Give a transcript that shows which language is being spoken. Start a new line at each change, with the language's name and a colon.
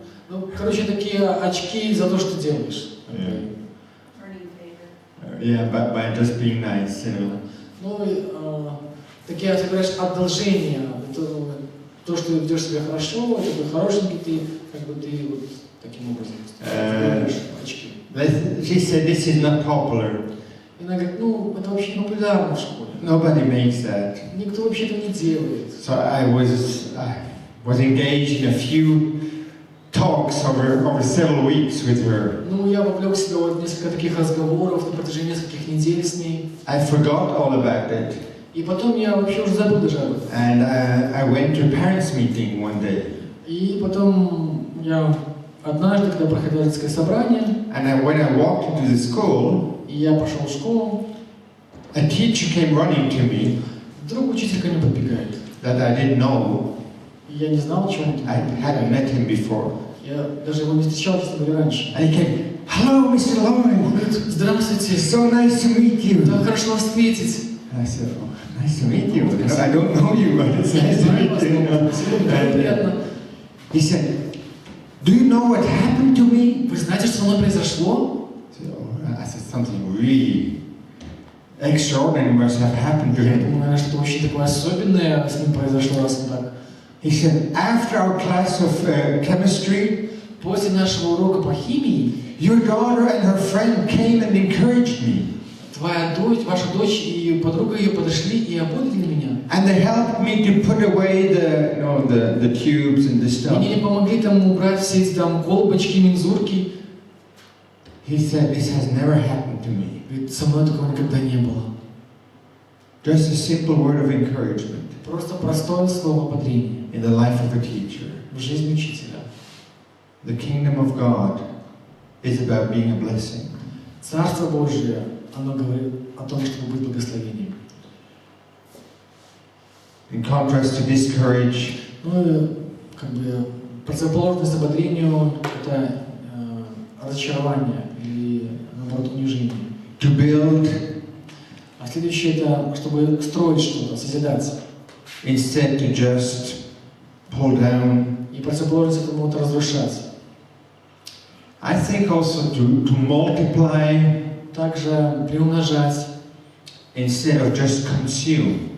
Russian: ну, короче, такие очки за то, что делаешь.
English: earning favor. Yeah, by just being nice, you know.
Russian: Ну, такие собираешь одолжения. То, что ведешь себя хорошо, это хорошенький ты, как бы ты вот таким образом собираешь очки.
English: She said this is not popular.
Russian: И она говорит, ну, это вообще не популярно в школе.
English: Nobody makes that.
Russian: Никто вообще этого не делает.
English: So I was engaged in a few talks over several weeks with her.
Russian: Ну, я вовлек себя в несколько таких разговоров на протяжении нескольких недель с ней.
English: I forgot all about it.
Russian: И потом я вообще уже забыл даже об этом.
English: And I went to a parents' meeting one day.
Russian: И потом я однажды, когда проходило детское собрание,
English: when I walked into the school,
Russian: и я пошел в школу,
English: a teacher came running to me.
Russian: Вдруг учитель ко мне подбегает.
English: That I didn't know.
Russian: И я не знал, чем он.
English: I hadn't met him before.
Russian: Я даже его не встречал, честно говоря, раньше.
English: And he came, "Hello, Mr. Loi.
Russian: Он говорит, здравствуйте.
English: So nice to meet you."
Russian: Так хорошо вас встретить.
English: And I said, "Oh, nice to meet you. I don't know you, but it's nice to meet you." And he said, "Do you know what happened to me?"
Russian: Вы знаете, что со мной произошло?
English: I said, "Something really extraordinary must have happened to
Russian: Я
English: him."
Russian: думаю, наверное, что-то очень такое особенное с ним произошло, раз он так.
English: He said, "After our class of chemistry,
Russian: после нашего урока по химии,
English: your daughter and her friend came and encouraged me.
Russian: Твоя дочь, ваша дочь и подруга ее подошли и ободрили меня.
English: And they helped me to put away the tubes and the stuff."
Russian: Они мне помогли там убрать все эти там колбочки, мензурки.
English: He said, "This has never happened to me."
Russian: Ведь со мной такого никогда не было.
English: Just a simple word of encouragement.
Russian: Просто простое слово ободрения.
English: In the life of a teacher.
Russian: В жизни учителя.
English: The kingdom of God is about being a blessing.
Russian: Царство Божие, оно говорит о том, чтобы быть благословением.
English: In contrast to discourage,
Russian: Ну, как бы противоположность ободрению – это разочарование или, наоборот, унижение.
English: to build
Russian: А следующее – это чтобы строить что-то, созидать.
English: instead to just pull down.
Russian: И противоположность этому – это разрушать.
English: I think also to multiply
Russian: Также приумножать,
English: instead of just consume.